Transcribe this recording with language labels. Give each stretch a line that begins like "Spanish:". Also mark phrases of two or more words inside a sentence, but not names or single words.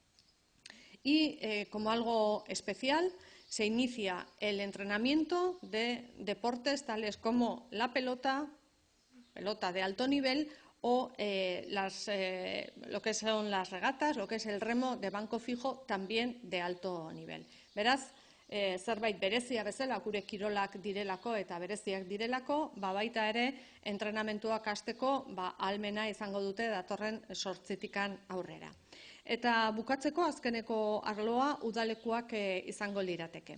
Spanish: Y como algo especial, se inicia el entrenamiento de deportes tales como la pelota de alto nivel o lo que son las regatas, lo que es el remo de banco fijo, también de alto nivel.
Basque: Beraz, zerbait berezia bezala gure kirolak direlako eta bereziak direlako, baita ere entrenamentuak hasteko ahalmena izango dute datorren 8 aurrera. Eta bukatzeko azkeneko arloa udalekuak izango lirateke.